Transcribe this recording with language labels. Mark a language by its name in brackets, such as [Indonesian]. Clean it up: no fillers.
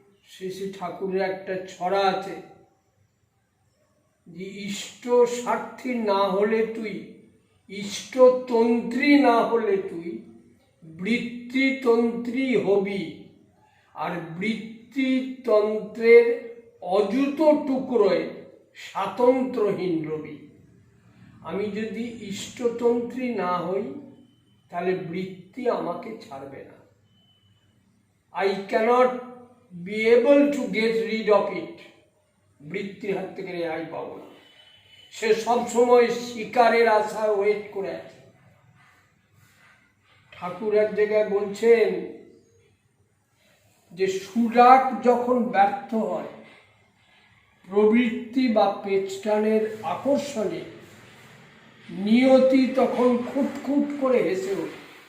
[Bangla] শ্রী ঠাকুরের একটা ছড়া আছে যে ইষ্ট স্বার্থী না হলে তুই, ইষ্টতন্ত্রী না হলে তুই বৃত্তিতন্ত্রী হবি, আর বৃত্তিতন্ত্রের অযুত টুকরোয় স্বাতন্ত্রহীন রবি। আমি যদি ইষ্টতন্ত্রী না হই তাহলে বৃত্তি আমাকে ছাড়বে না। [English] I cannot be able to get rid of it. [Bangla] বৃত্তির হাত থেকে রেহাই পাবো না। সে সবসময় শিকারের আশায় ওয়েট করে আছে। ঠাকুর এক জায়গায় বলছেন যে সুরাগ যখন ব্যর্থ হয়, প্রবৃত্তি বা পেছটানের আকর্ষণে নিয়তি তখন খুঁটখুট করে হেসে ওঠে।